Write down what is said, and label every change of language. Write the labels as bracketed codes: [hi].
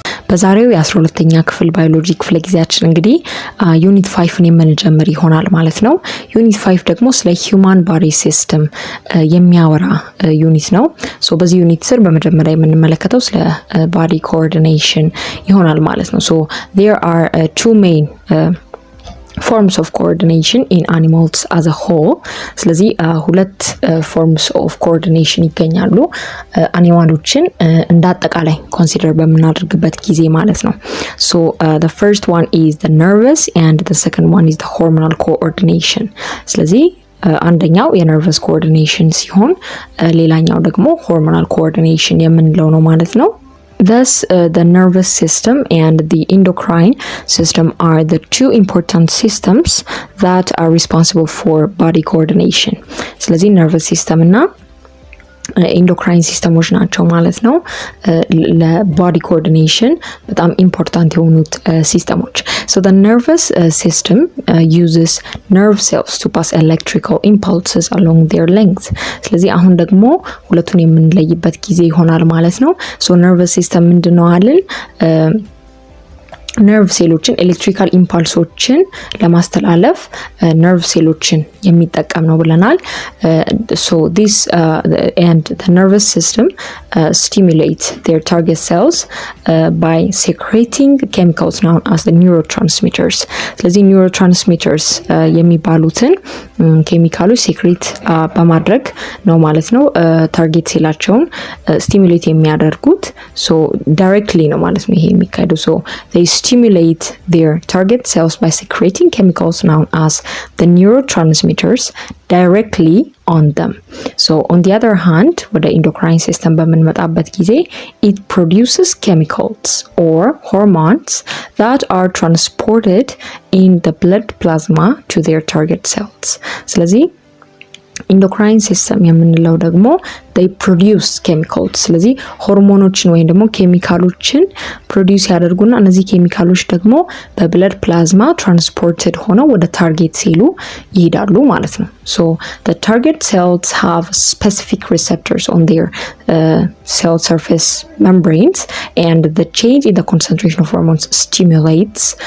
[am] በዛሬው የ12ኛ ክፍል ባዮሎጂ ክፍለ ጊዜያችን እንግዲህ ዩኒት 5ን የምንጀምር ይሆናል ማለት ነው። ዩኒት 5 ደግሞ ስለ ሂዩማን ባዲ ሲስተም የሚያወራ ዩኒት ነው። ሶ በዚህ ዩኒት ስር በመጀመሪያ የምንመለከተው ስለ ባዲ ኮኦርዲኔሽን ይሆናል ማለት ነው። ሶ [en] there are two main forms of coordination in animals as a whole. ስለዚህ ሁለት forms of coordination [am] ይገኛሉ አኒማሎችን እንዳጠቃላይ ኮንሲደር በመናደርግበት ጊዜ ማለት ነው። [en] So the first one is the nervous and the second one is the hormonal coordination. [am] ስለዚህ አንደኛው የነርቨስ ኮኦርዲኔሽን ሲሆን ሌላኛው ደግሞ [en] hormonal coordination [am] የምንለው ነው ማለት ነው። [en] Thus, the nervous system and the endocrine system are the two important systems that are responsible for body coordination. ስለዚህ nervous system [am] እና ኢንዶክራይን ሲስተሞች ናቸው ማለት ነው ለባዲ ኮኦርዲኔሽን በጣም ኢምፖርታንት የሆኑት ሲስተሞች። [en] So the nervous system uses nerve cells to pass electrical impulses along their length. [am] ስለዚህ አሁን ደግሞ ሁለቱን የምንለይበት ጊዜ ይሆናል ማለት ነው። So nervous system ምንድነው አለን? ነርቭ ሴሎችን ኤሌክትሪካል ኢምፓልሶችን ለማስተላለፍ ነርቭ ሴሎችን የሚጠቀም ነው ብለናል። [en] So this and the nervous system stimulate their target cells by secreting chemicals known as the neurotransmitters. [am] ስለዚህ neurotransmitters የሚባሉትን ኬሚካሎች ሴክሬት በማድረግ ነው ማለት ነው ታርጌት ሴላቸውን ስቲሙሌት የሚያደርጉት። [en] So directly [am] ነው ማለት ነው ይሄ የሚካሄደው። [en] So they stimulate their target cells by secreting chemicals known as the neurotransmitters directly on them. So on the other hand, with the endocrine system [am] በምንመጣበት ጊዜ [en] it produces chemicals or hormones that are transported in the blood plasma to their target cells. [am] ስለዚህ ኢንዶክራይን ሲስተም የምንለው ደግሞ [en] they produce chemicals [am] ስለዚህ ሆርሞኖችን ወይም ደግሞ ኬሚካሎችን ፕሮዲዩስ ያደርጉና እነዚህ ኬሚካሎች ደግሞ በብለድ ፕላዝማ ትራንስፖርትድ ሆነው ወደ ታርጌት ሴሉ ይሄዳሉ ማለት ነው። [en] So the target cells have specific receptors on their cell surface membranes and the change in the concentration of hormones stimulates